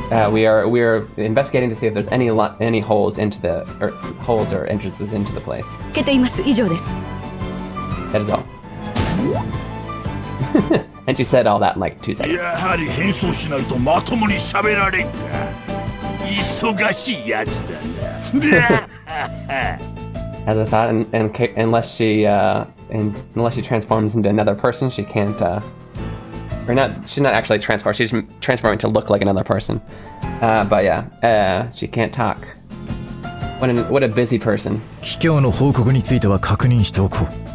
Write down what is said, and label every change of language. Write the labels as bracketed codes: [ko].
[en] We are investigating to see if there's any holes or entrances into the place. [ja] 受けています。以上です。 [en] That is all. And she said all that in like 2 seconds. [ja] やはり変装しないとまともに喋られんか。忙しいやつだな。 [en] As I thought, unless she transforms into another person, she can't. She's not actually transformed. She's transforming to look like another person. But yeah, she can't talk. What a busy person. [ja] 帰郷の報告については確認しておこう。